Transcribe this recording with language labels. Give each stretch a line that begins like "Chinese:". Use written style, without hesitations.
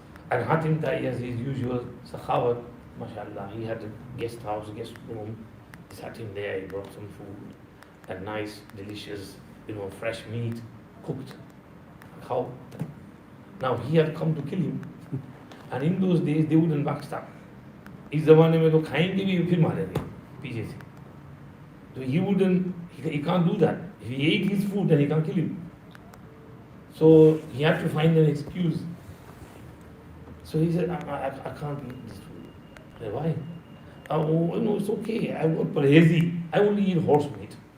English: And Hatim Thai, as his usual sakhawat, mashallah, he had a guest house, guest room. He sat him there, he brought some food, and nice, delicious, fresh meat, cooked, cow. Now he had come to kill him. And in those days, they wouldn't backstab.
Hindi: इस ज़माने में तो खाएंगे भी फिर मारेंगे पीछे से.
English: So he can't do that. If he ate his food, then he can't kill him. So he had to find an excuse. So he said, I can't eat this food. I said, why? Oh, no, it's okay. I'm not parhezi. I only eat horse meat.